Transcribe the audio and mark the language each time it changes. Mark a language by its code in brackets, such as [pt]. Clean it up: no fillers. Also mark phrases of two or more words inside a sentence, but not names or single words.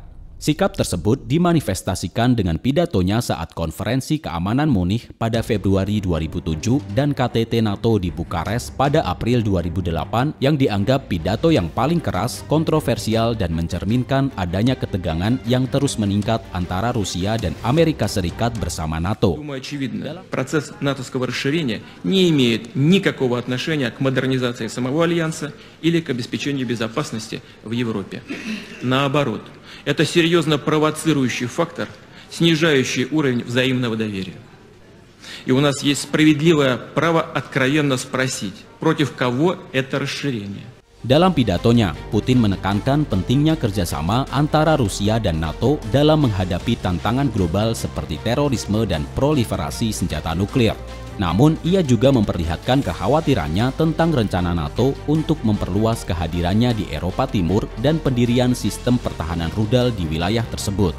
[id] Sikap tersebut dimanifestasikan dengan pidatonya saat konferensi keamanan Munich pada Februari 2007 dan KTT NATO di Bukares pada April 2008 yang dianggap pidato yang paling keras, kontroversial, dan mencerminkan adanya ketegangan yang terus meningkat antara Rusia dan Amerika Serikat bersama NATO. [ru] Proses натовского расширения не имеет никакого отношения к модернизации самого альянса или к обеспечению безопасности в Европе. Наоборот, это серьезно провоцирующий фактор, снижающий уровень взаимного доверия. И у нас есть справедливое право откровенно спросить, против кого это расширение. [id] Dalam pidatonya, Putin menekankan pentingnya kerjasama antara Rusia dan NATO dalam menghadapi tantangan global seperti terorisme dan proliferasi senjata nuklir. Namun, ia juga memperlihatkan kekhawatirannya tentang rencana NATO untuk memperluas kehadirannya di Eropa Timur dan pendirian sistem pertahanan rudal di wilayah tersebut.